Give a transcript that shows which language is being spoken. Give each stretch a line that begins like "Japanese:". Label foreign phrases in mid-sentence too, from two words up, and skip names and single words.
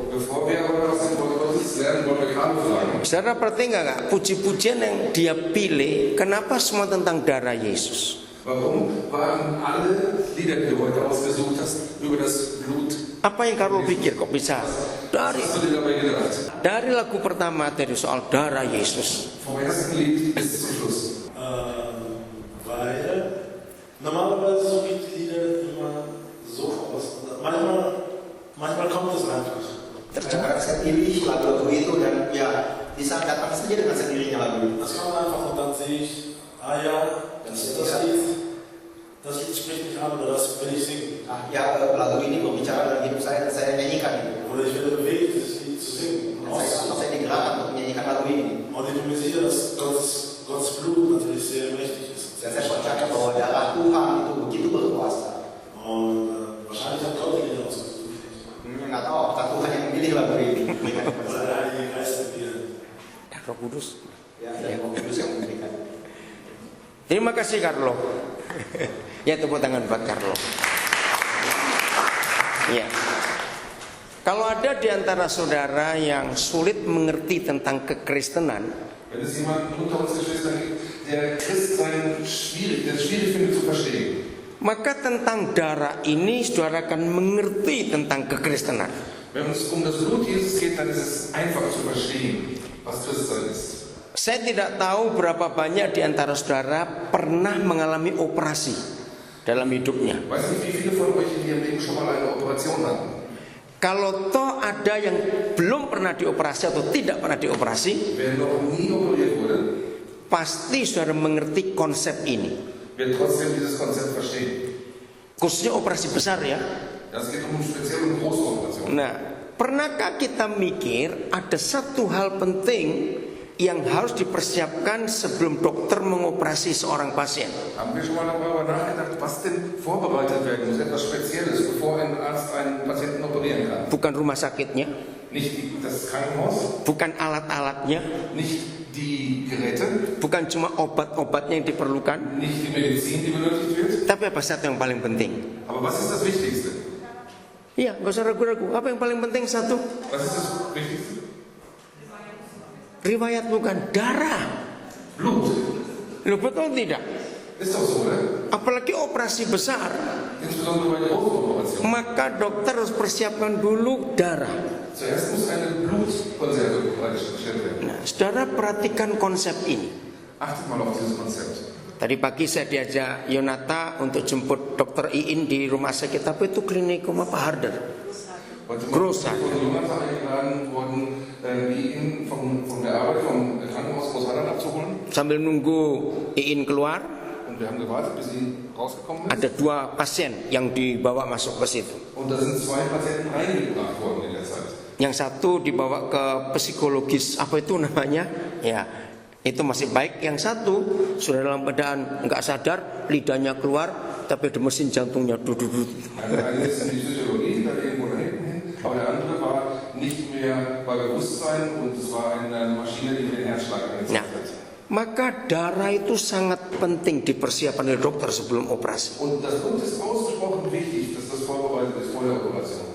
Indonesian: Saudara perhati nggak puji-pujian yang dia pilih, kenapa semua tentang darah Yesus? Apa yang Carlo pikir kok bisa dari lagu pertama dari soal darah Yesus?
German: Weil normalerweise so geht die Lieder immer so aus. Manchmal kommt es einfach.
Indonesian: Saya pilih lagu-lagu itu dan ya bisa datang saja dengan sendirinya lagu itu.
German: Das kommt einfach und dann sehe ich, ja, das Lied spricht mich an oder das will ich singen.
Indonesian: Ya lagu ini berbicara dalam hidup saya dan saya nyanyikan itu.
German: Oder ich werde bewegt, das Lied zu singen.
Indonesian: Saya digerakkan untuk menyanyikan lagu ini.
German: Und ich bin mir sicher, dass Gottes Blut natürlich sehr mächtig ist.
Indonesian: Dan saya percaya bahwa darah Tuhan itu begitu berkuasa.
German: Und wahrscheinlich hat Gott die Lieder ausgesucht.
Indonesian: Nggak tahu apakah Tuhan yang memilih lagu ini.
German: Oder der Heilige Geist mit dir.
Indonesian: Roh Kudus. Ya, Roh Kudus yang memberikan. Terima kasih Carlo. Ya, tepuk tangan buat Carlo. Ya. Kalau ada di antara saudara yang sulit mengerti tentang kekristenan,
German: wenn es jemanden unter uns Geschwistern gibt, der Christsein schwierig findet zu verstehen,
Indonesian: maka tentang darah ini saudara akan mengerti tentang kekristenan.
German: wenn es um das Blut Jesus geht, dann ist es einfach zu verstehen, was Christsein ist.
Indonesian: Saya tidak tahu berapa banyak di antara saudara pernah mengalami operasi dalam hidupnya.
German: Weiß nicht, wie viele von euch in ihrem Leben schon mal eine Operation hatten.
Indonesian: Kalau toh ada yang belum pernah dioperasi atau tidak pernah dioperasi,
German: Wer noch nie operiert wurde,
Indonesian: pasti saudara mengerti konsep ini.
German: wird trotzdem dieses Konzept verstehen.
Indonesian: Khususnya operasi besar ya.
German: Es geht um spezielle und große Operationen.
Indonesian: Nah, pernahkah kita mikir ada satu hal penting yang harus dipersiapkan sebelum dokter mengoperasi seorang pasien?
German: Haben wir schon mal darüber nachgedacht, was denn vorbereitet werden muss, etwas Spezielles, bevor ein Arzt einen Patienten operieren kann?
Indonesian: Bukan rumah sakitnya,
German: Nicht das Krankenhaus,
Indonesian: bukan alat-alatnya,
German: nicht die Geräte,
Indonesian: bukan cuma obat-obatnya yang diperlukan,
German: nicht die Medizin, die benötigt wird.
Indonesian: tapi apa satu yang paling penting?
German: Aber was ist das Wichtigste?
Indonesian: Iya, gak usah ragu-ragu. Apa yang paling penting satu?
German: Was ist das Wichtigste?
Indonesian: Riwayat bukan darah.
German: Blut.
Indonesian: Loh, betul tidak?
German: Ist doch so, oder?
Indonesian: Apalagi operasi besar,
German: Insbesondere bei großen Operationen.
Indonesian: maka dokter harus persiapkan dulu darah.
German: Zuerst muss eine Blutkonserve bereitgestellt werden.
Indonesian: Nah, saudara perhatikan konsep ini.
German: Achtet mal auf dieses Konzept.
Indonesian: Tadi pagi saya diajak Yonata untuk jemput dokter Iin di rumah sakit, tapi itu klinikum apa Harder.
German: Heute Groß. Morgen von Jonathan eingeladen worden, die ihn von der Arbeit vom Krankenhaus Großhadern abzuholen.
Indonesian: Sambil nunggu Iin keluar,
German: Und wir haben gewartet, bis sie rausgekommen ist.
Indonesian: ada 2 pasien yang dibawa masuk ke situ.
German: Und da sind 2 Patienten reingebracht worden in der Zeit.
Indonesian: Yang satu dibawa ke psikologis, apa itu namanya? Ya, itu masih baik. Yang satu sudah dalam keadaan nggak sadar, lidahnya keluar, tapi ada mesin jantungnya duduk.
German: Der eine ist in die Physiologie, da irgendwo da hinten hin, aber der andere war nicht mehr bei Bewusstsein und es war eine Maschine, die den Herzschlag angezeigt hat.
Indonesian: Maka darah itu sangat penting dipersiapkan oleh dokter sebelum operasi.
German: Und das Blut ist ausgesprochen wichtig, dass das vorbereitet ist vor der Operation.